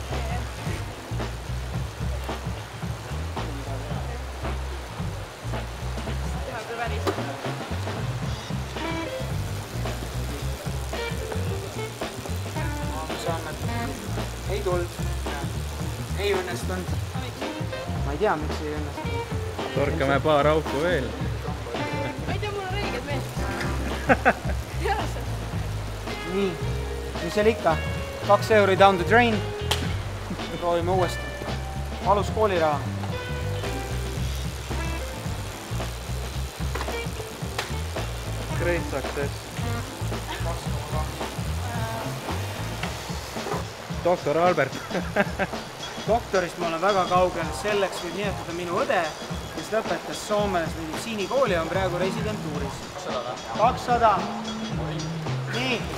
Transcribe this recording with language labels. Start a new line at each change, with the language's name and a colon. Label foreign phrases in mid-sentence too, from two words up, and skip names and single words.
Estonian: Ei tuld. Ei õnnestunud. Ma ei tea, miks ei õnnestunud. Torkame paar auku veel. Ma ei tea, mul on õiged meelest. Nii, mis seal ikka?
English: 2 euri down the drain.
Estonian: Proovime uuesti. Alus kooliraha.
English: Great success.
Estonian: Doktor Albert. Doktorist ma olen väga kaugel, selleks võib nimetada minu õde, kes lõpetas Soomes meditsiinikooli, on praegu residentuuris. 200. Nii.